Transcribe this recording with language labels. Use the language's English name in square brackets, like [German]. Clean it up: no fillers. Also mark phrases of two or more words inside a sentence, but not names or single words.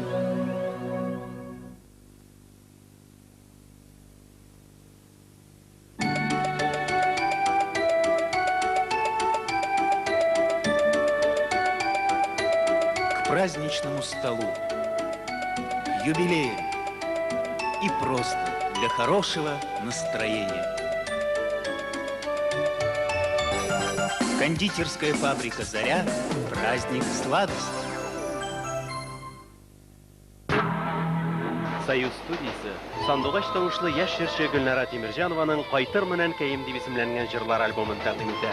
[Russian] К праздничному столу, к юбилею и просто для хорошего настроения. Кондитерская фабрика «Заря» – праздник сладости. [Tatar] Союз студиясы Сандугач тавышлы яшь җырчы Гөлнара Тимирҗанованың «Кайтыр менән кәем» дип исемләнгән җырлар альбомын тәкъдим итә.